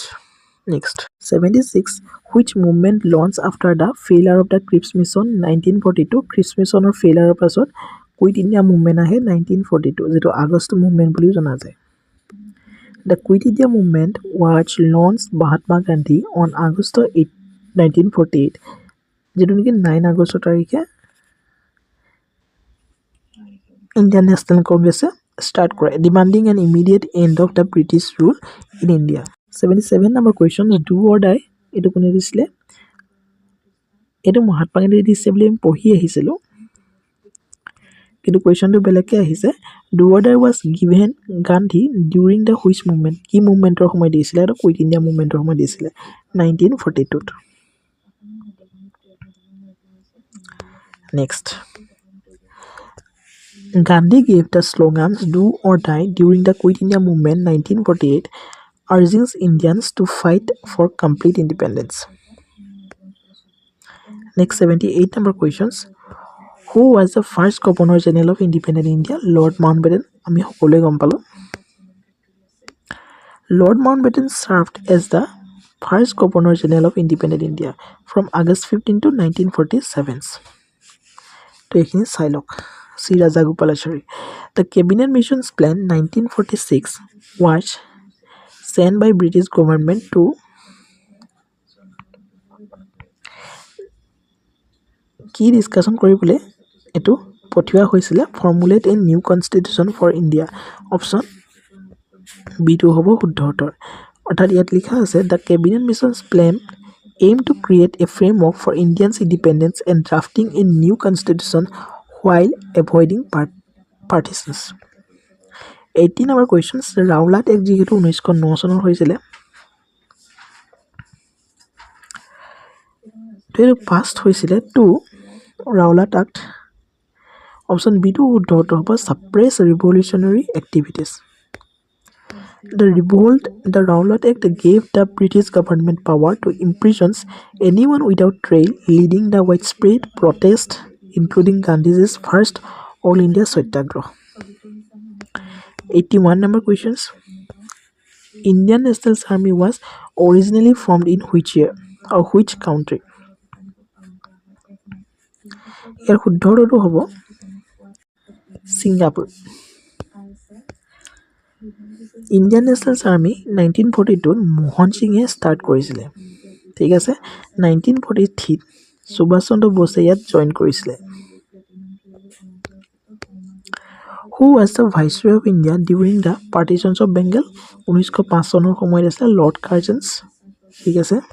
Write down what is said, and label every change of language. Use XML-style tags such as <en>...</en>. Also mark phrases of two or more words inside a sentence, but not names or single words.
<en>Next 76 Which movement launched after the failure of the Cripps Mission 1942 Cripps Mission or failure পাছত Quit India movement আহে 1942</en> <as>যেটো আগষ্ট</as> <en>movement</en> <as>বুলিও জনা যায়</as> <en>The Quit India movement was launched Mahatma Gandhi on August 8, 1948</en> <as>যেটো নেকি 9 আগষ্ট তাৰিখে</as> <en>Indian National Congress start কৰে demanding an immediate end of the British rule in India 77 number question do or die</en> <as>এটো কোনে দিছিলে এটো মহাত্মা গান্ধী দিছে বুলি আমি পঢ়ি আহিছিলো কিন্তু কোৱেশ্চনটো বেলেগকে আহিছে</as> <en>do or die was given Gandhi during the which movement</en> <as>কি মুভমেন্টৰ সময় দিছিলে আৰু কুইট ইণ্ডিয়া মুভমেন্টৰ সময় দিছিলে</as> <en>1942 Next Gandhi gave the slogans do or die during the Quit India movement 1948 urging Indians to fight for complete independence Next 78 number questions Who was the first Governor General of Independent India? Lord Mountbatten.</en> <as>আমি সকলোৱে গম পালো</as> <en>Lord Mountbatten served as the first Governor General of Independent India from August 15 to 1947.</en> <as>তো এইখিনি চাই লওক</as> <en>শ্ৰী ৰাজাগোপালাচাৰী The Cabinet Missions Plan 1946 was sent by British government to</en> <as>কি ডিসকাশন কৰিবলৈ এটো পঠিওৱা হৈছিল</as> <en>formulate a new constitution for India</en> <as>অপশন বি2 হ'ব শুদ্ধ উত্তৰ অৰ্থাৎ ইয়াত লিখা আছে</as> <en>দ্য কেবিনেট মিছনছ প্লেন aim to create a framework for Indians independence and drafting a new constitution while avoiding partitions 18 number questions Rowlatt Act</en> <as>যেহেতু 1909 চনৰ হৈছিল তো পাস্ট হৈছিল টু</as> <en>Rowlatt Act Option B2</en> <as>শুদ্ধ উত্তৰ হ'ব</as> <en>suppress revolutionary activities The Rowlatt Act gave the British government power to imprison anyone without trial leading the widespread protest including Gandhi's first All India Satyagraha 81 number questions Indian National Army was originally formed in which year or which country</en> <as>ইয়াৰ শুদ্ধ উত্তৰটো হ'ব</as> <en>Singapore</en> <as>Indian National Army 1942 মোহন সিংহে স্টার্ট কৰিছিল ঠিক আছে 1943 সুভাষ চন্দ্ৰ বসুৱে ইয়াত জয়েন কৰিছিল</as> <en>Who was the Viceroy of India during the partitions of Bengal</en> <as>1905 চনৰ সময়ত আছিল Lord Curzon ঠিক আছে</as>